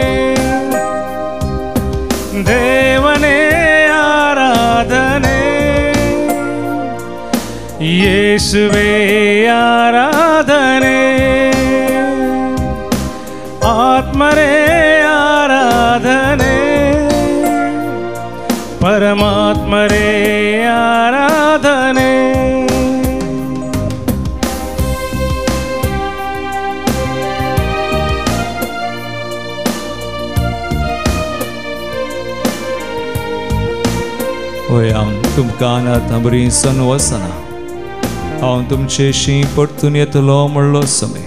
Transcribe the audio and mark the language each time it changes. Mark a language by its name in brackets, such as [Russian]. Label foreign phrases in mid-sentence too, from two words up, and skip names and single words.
[Kannada] ದೇವನೇ ಆರಾಧನೆ ಯೇಸುವೆ ಆರಾಧನೆ. ಆತ್ಮರೇ ಆರಾಧನೆ ಪರಮಾತ್ಮರೇ ಆರಾಧನೆ. [Konkani] होय हांव तुमकां अनाथ बरी सन वसना. हांव तुमचेशी परतून येतलो म्हणलो समय.